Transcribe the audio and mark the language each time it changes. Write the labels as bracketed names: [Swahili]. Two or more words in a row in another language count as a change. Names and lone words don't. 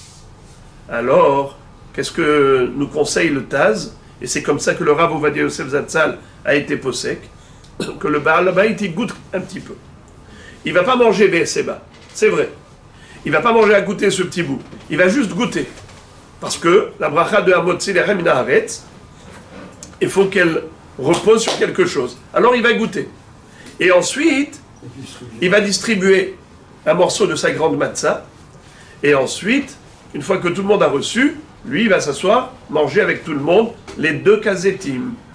[French] Alors, qu'est-ce que nous conseille le Taz? Et c'est comme ça que le Rav Ovadia Yosef Zatzal a été possèque, que le [Hebrew] בעל הבית, [French] il goûte un petit peu. Il ne va pas manger Ve'eseba, c'est vrai. Il ne va pas manger à goûter ce petit bout. Il va juste goûter. Parce que la bracha de [Hebrew] המוציא לחם מן הארץ, [French] il faut qu'elle repose sur quelque chose. Alors il va goûter. Et ensuite, il va distribuer un morceau de sa grande matzah. Et ensuite, une fois que tout le monde a reçu, lui, il va s'asseoir, manger avec tout le monde les 2 kazetim.